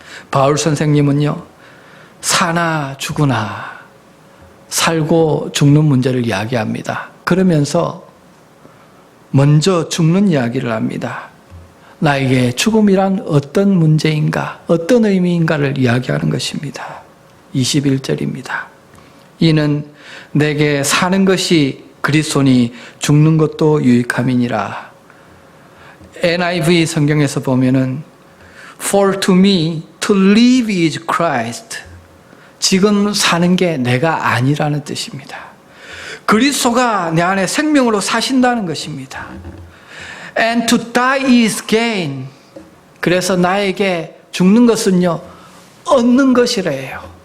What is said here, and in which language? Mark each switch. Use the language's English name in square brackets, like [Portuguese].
[Korean] 바울 선생님은요, 사나 죽으나 살고 죽는 문제를 이야기합니다. 그러면서 먼저 죽는 이야기를 합니다. 나에게 죽음이란 어떤 문제인가, 어떤 의미인가를 이야기하는 것입니다. 21절입니다. 이는 내게 사는 것이 그리스도니 죽는 것도 유익함이니라. NIV 성경에서 보면은 [English] For to me to live is Christ. [Korean] 지금 사는 게 내가 아니라는 뜻입니다. 그리스도가 내 안에 생명으로 사신다는 것입니다. [English] And to die is gain. [Korean] 그래서 나에게 죽는 것은요, 얻는 것이래요.